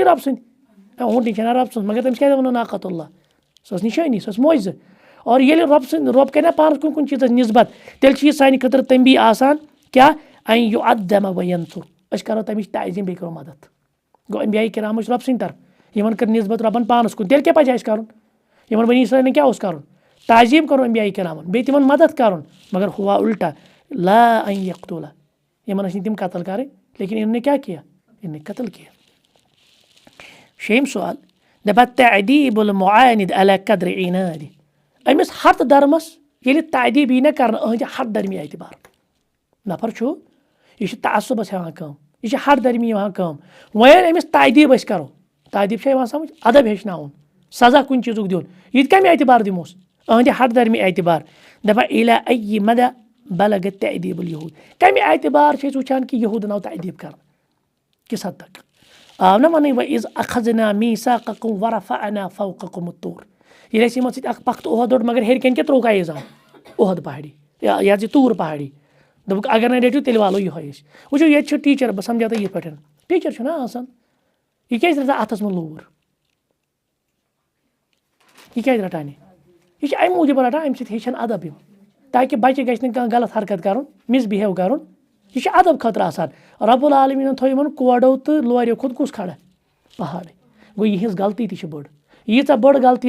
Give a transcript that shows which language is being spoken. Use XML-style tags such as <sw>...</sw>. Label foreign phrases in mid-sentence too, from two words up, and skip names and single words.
<ks>رۄب سٕنٛدۍ اوٗنٛٹِنۍ چھنہ رۄب سٕنٛز مگر تٔمِس کیٛازِ ووٚنُن ناقۃ اللہ سۄ ٲس نِشٲنی سۄ ٲس معجزٕ اور ییٚلہِ رۄب کرِ نہ پانس کُن کُنہِ چیٖزس نسبت تیٚلہِ چھِ یہِ سانہِ خٲطرٕ تنبیہ آسان کیٛاہ</ks> <ar>ان یُعظم وینصر</ar> <ks>أسۍ کرو تمِچ تعظیٖم بیٚیہِ کرو مدد گوٚو انبیاء کرام ٲسۍ رۄب سٕنٛدۍ طرف یِمن کٔر نسبت رۄبن پانس کُن تیٚلہِ کیٛاہ پزِ اَسہِ کرُن یِمن بنی اسرائیلن کیٛاہ اوس کرُن تعظیٖم کرو انبیاء کرامن بیٚیہِ تِمن مدد کرُن مگر ہوا الٹا</ks> <ar>لا ان یقتولا</ar> <ks>یِمن ٲسۍ نہٕ تِم قتل کرٕنۍ</ks> <ur>لیکن اِنہوں نے</ur> <ks>کیٛاہ</ks> <ur>کیا اِنہوں نے قتل کیا</ur> <ks>شیٚیِم سوال دَپان</ks> <ar>تعدیٖب المعاند علی قدر عنادِ</ar> <ks>أمِس ہَتھ دَرمَس ییٚلہِ تعدیٖب یی نہ کَرنہٕ أہٕنٛدِ ہَتھ دَرمی اعتبار نفر چھُ یہِ چھُ تعصُبَس ہٮ۪وان کٲم یہِ چھِ ہَتھ دَرمی یِوان کٲم وۄنۍ ییٚلہِ أمِس تعدیٖب أسۍ کَرو تعدیٖب چھا یِوان سَمٕجھ اَدب ہیٚچھناوُن سزا کُنہِ چیٖزُک دیُن یہِ تہِ کَمہِ اعتبار دِموس أہٕنٛدِ ہَتھ دَرمی اعتبار دَپان</ks> <ar>اِلا اَیہِ مدہ بلغ تعدیٖب الہوٗد</ar> <ks>کَمہِ اعتبار چھِ أسۍ وٕچھان کہِ یہوٗدن آو تعدیٖب کَرنہٕ کِس حد تک آو نہ وَنٕنۍ</ks> <ar>وَإِذ أخذنا میٖثاقَکُم وَرَفَعنا فَوقَکُم الطوٗر</ar> <ks>ییٚلہِ اَسہِ یِمن سۭتۍ اکھ پختہٕ عہد روٚٹ مگر ہیٚرِ کَنۍ کیٛاہ ترٛووُکھ ایٖزان عہد پہاڑی یہِ حظ یہِ توٗر پہاڑی دوٚپُکھ اگر نہٕ رٔٹِو تیٚلہِ والو یِہوے أسۍ وٕچھِو ییٚتہِ چھُ ٹیٖچر بہٕ سَمجاو تۄہہِ یِتھ پٲٹھۍ ٹیٖچر چھُنہ آسان یہِ کیازِ رَٹان اَتھس منٛز لوٗر یہِ کیازِ رَٹان یہِ چھِ اَمہِ موٗجوٗب رَٹان اَمہِ سۭتۍ ہیٚچھن اَدب یِم تاکہِ بَچہِ گژھِ نہٕ کانٛہہ غلط حرکت کَرُن مِس بِہیو کَرُن یہِ چھُ اَدب خٲطرٕ آسان رۄب العالمیٖنن تھوٚو یِمن کوڈو تہٕ لورٮ۪و کھۄتہٕ کُس کھڑا پہاڑے گوٚو یِہٕنٛز غلطی تہِ چھِ بٔڑ ییٖژاہ بٔڑ غلطی</ks>